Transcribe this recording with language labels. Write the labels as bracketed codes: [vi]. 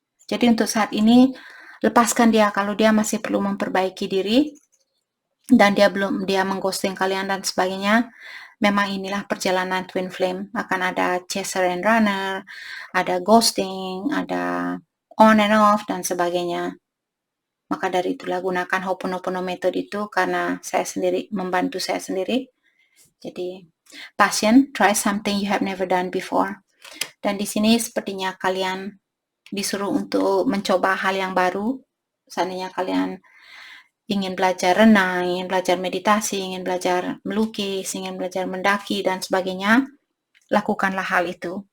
[id] Jadi untuk saat ini lepaskan dia kalau dia masih perlu memperbaiki diri dan dia mengghosting kalian dan sebagainya. Memang inilah perjalanan twin flame. Akan ada [en] chaser and runner, [id] ada ghosting, ada [en] on and off [id] dan sebagainya. Maka dari itulah gunakan Ho'oponopono method itu karena membantu saya sendiri. [en] Jadi passion, try something you have never done before. [id] Dan di sini sepertinya kalian disuruh untuk mencoba hal yang baru. Seandainya kalian ingin belajar renang, ingin belajar meditasi, ingin belajar melukis, ingin belajar mendaki dan sebagainya, lakukanlah hal itu.